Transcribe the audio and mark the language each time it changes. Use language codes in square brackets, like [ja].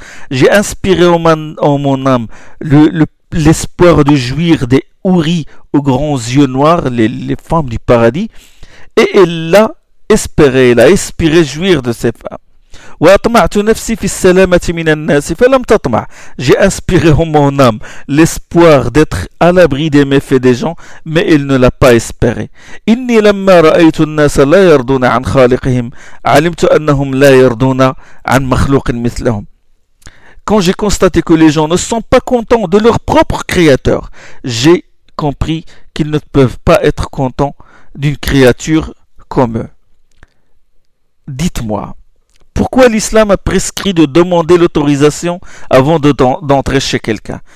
[fr] J'ai inspiré en mon âme l'espoir de jouir des houris aux grands yeux noirs, les femmes du paradis, et elle a espéré, elle a espéré jouir de ces femmes. [ar] وأطمعت نفسي في السلامة من الناس فلم تطمع. [fr] J'ai inspiré en mon âme l'espoir d'être à l'abri des méfaits des gens, mais il ne l'a pas espéré. [ar] إني لما رأيت الناس لا يرضون عن خالقهم علمت أنهم لا يرضون عن مخلوق مثلهم. [fr] Quand j'ai constaté que les gens ne sont pas contents de leur propre créateur, j'ai compris qu'ils ne peuvent pas être contents d'une créature comme eux. Dites-moi, pourquoi l'islam a prescrit de demander l'autorisation avant d'entrer chez quelqu'un?